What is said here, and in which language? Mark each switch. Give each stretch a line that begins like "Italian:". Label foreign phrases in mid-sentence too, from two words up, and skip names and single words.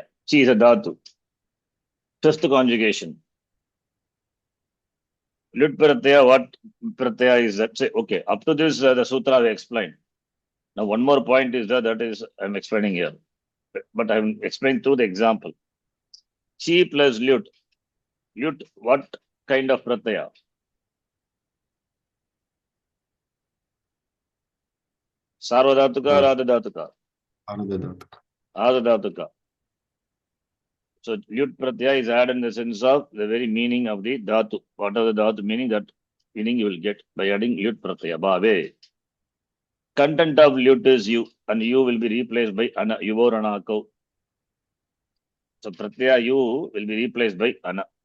English: Chi is a Dhatu. Just the conjugation.
Sanskrit: Lut Pratyaya,
English: what Pratyaya is that? Say, okay, up to this, the Sutra we explained. Now, one more point is that is, I'm explaining here. But I'm explaining through the example. Chi plus Lut. Lut, what kind of Pratyaya?
Sanskrit: Sarvadhatuka, Radhadhatuka.
English: Ardhadhatuka. So,
Sanskrit: Lut Pratyaya
English: is added in the sense of the very meaning of the Dhatu. What are the Dhatu meaning? That meaning you will get by adding
Sanskrit: Lut Pratyaya.
English: Bhave. Content of Lut is you, and you will be replaced by Ana,
Sanskrit: Yuvor Anako.
English: So, Pratyaya you will be replaced by Ana.